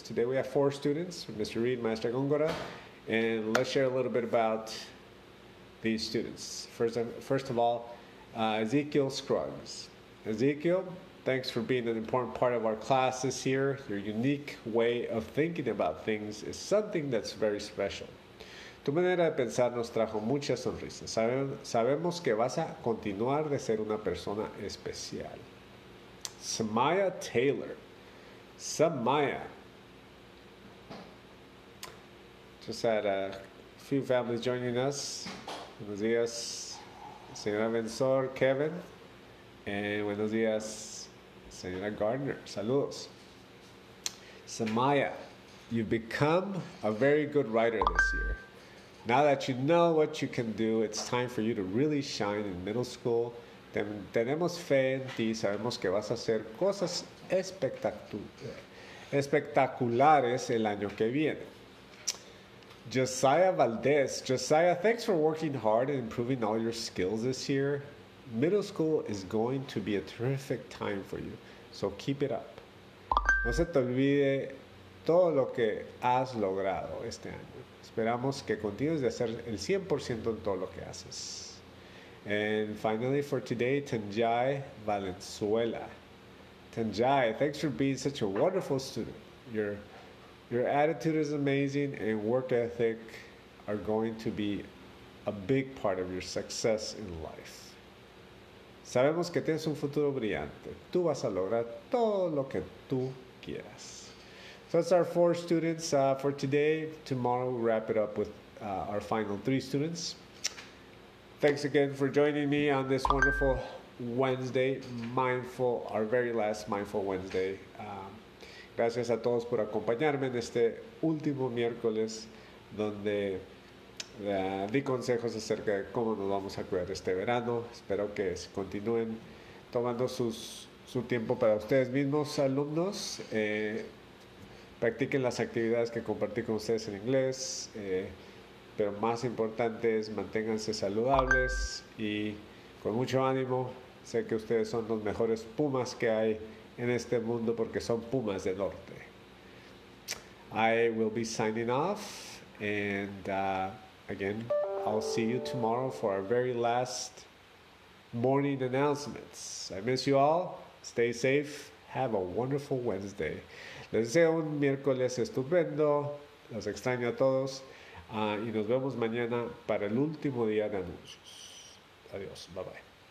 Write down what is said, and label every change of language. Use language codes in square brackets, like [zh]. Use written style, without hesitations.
[en] Today we have 4 students, Mr. Reed, Maestra Góngora, and let's share a little bit about these students. First of all, Ezekiel Scruggs. Ezekiel, thanks for being an important part of our class this year. Your unique way of thinking about things is something that's very special. [es] Tu manera de pensar nos trajo muchas sonrisas. Sabemos que vas a continuar de ser una persona especial. [en] Samaya Taylor. Samaya. Just had a few families joining us. [es] Buenos días, señora [en] Benzor, Kevin. And [es] buenos días, señora Gardner. Saludos. [en] Samaya, you've become a very good writer this year. Now that you know what you can do, it's time for you to really shine in middle school. [es] Tenemos fe en ti, sabemos que vas a hacer cosas espectaculares el año que viene. [en] Josiah Valdez. Josiah, thanks for working hard and improving all your skills this year. Middle school is going to be a terrific time for you, so keep it up. [es] No se te olvide todo lo que has logrado este año. Esperamos que continúes de hacer el 100% en todo lo que haces. [en] And finally for today, Tanjai Valenzuela. Tanjai, thanks for being such a wonderful student. Your attitude is amazing and work ethic are going to be a big part of your success in life. [es] Sabemos que tienes un futuro brillante. Tú vas a lograr todo lo que tú quieras. [en] So that's our 4 students for today. Tomorrow we'll wrap it up with our final 3 students. Thanks again for joining me on this wonderful Wednesday, our very last Mindful Wednesday. [es] Gracias a todos por acompañarme en este último miércoles donde di consejos acerca de cómo nos vamos a cuidar este verano. Espero que continúen tomando su tiempo para ustedes mismos, alumnos. Practiquen las actividades que compartí con ustedes en inglés, pero más importante es manténganse saludables y con mucho ánimo. Sé que ustedes son los mejores pumas que hay en este mundo porque son pumas del norte. [en] I will be signing off and again, I'll see you tomorrow for our very last morning announcements. I miss you all. Stay safe. Have a wonderful Wednesday. [es] Les deseo un miércoles estupendo. Los extraño a todos. Y nos vemos mañana para el último día de anuncios. Adiós. [en] Bye bye.